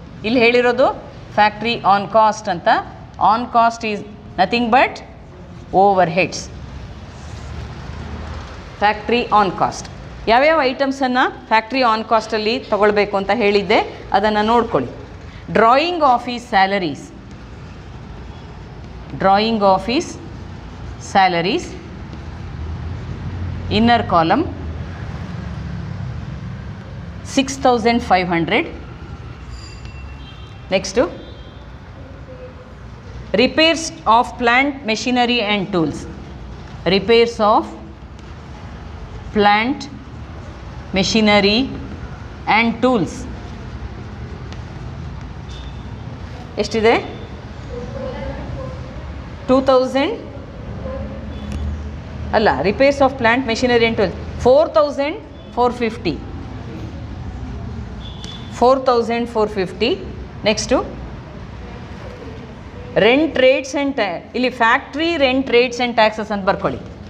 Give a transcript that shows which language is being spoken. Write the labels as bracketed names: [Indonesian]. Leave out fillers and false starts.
[Kannada] ಇಲ್ಲಿ ಹೇಳಿರೋದು factory on cost ಅಂತ. [English] On cost is nothing but overheads. Factory on cost. [Kannada] ಯಾವ್ಯಾವ ಐಟಮ್ಸನ್ನು ಫ್ಯಾಕ್ಟ್ರಿ ಆನ್ ಕಾಸ್ಟಲ್ಲಿ ತೊಗೊಳ್ಬೇಕು ಅಂತ ಹೇಳಿದ್ದೆ, ಅದನ್ನು ನೋಡ್ಕೊಳ್ಳಿ. [English] Drawing office salaries. Drawing office salaries, inner column 6,500. Next, repairs of plant machinery and tools. Repairs of plant machinery and tools ಎಷ್ಟಿದೆ? 2,000 ಅಲ್ಲ, repairs of plant machinery and tools 4,450. [Kannada] 4,450. Next rent rates and ಇಲ್ಲಿ factory rent rates and taxes ಅಂತ ಬರ್ಕೊಳ್ಳಿ.